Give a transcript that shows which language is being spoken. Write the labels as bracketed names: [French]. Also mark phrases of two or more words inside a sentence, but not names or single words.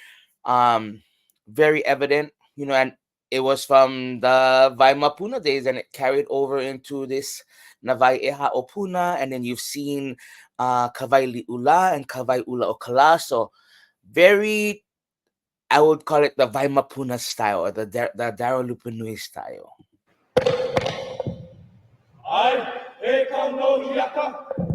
[English] Very evident, and it was from the Puna days, and it carried over into this Navai ʻEhā o Puna, and then you've seen Kawai Li'ula and Kawai Ula o Kala. So very, I would call it the Puna style, or the Daro Lupanui style. [Hawaiian] He Kau No Hiʻiaka.